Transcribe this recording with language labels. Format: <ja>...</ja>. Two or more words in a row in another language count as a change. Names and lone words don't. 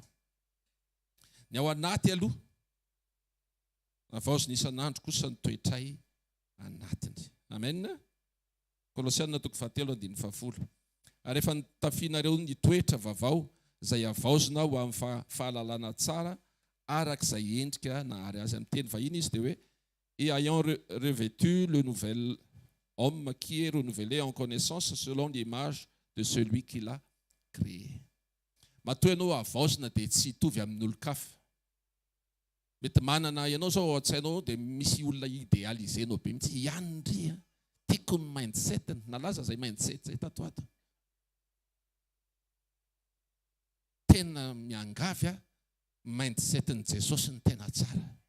<mg>Ny ao anaty aloha, havaozina isan'andro kosa ny toetray anatiny. Amen. Kolosianina toko 7:10. Ary efa nitafianareo ny toetra vavao izay havaozina ho amin'ny fahalalana tsara arak'izay endrika nahary azy. Amin'ny teny vahiny izy dia hoe</mg> <fr>et ayant revêtu le nouvel homme qui est renouvelé en connaissance selon l'image de celui qui l'a créé.</fr> <mg>Matoa ianao havaozina dia tsy hitovy amin'ny olo-kafa. Mety manana ianao zao ao an-tsainao dia misy olona idéalisenao be mitsy. Ianry tiako ny mindset, nalaza izay mindset zay tato ato. Tena miangavy mindset-ny Jesosy ny tena tsara.</mg>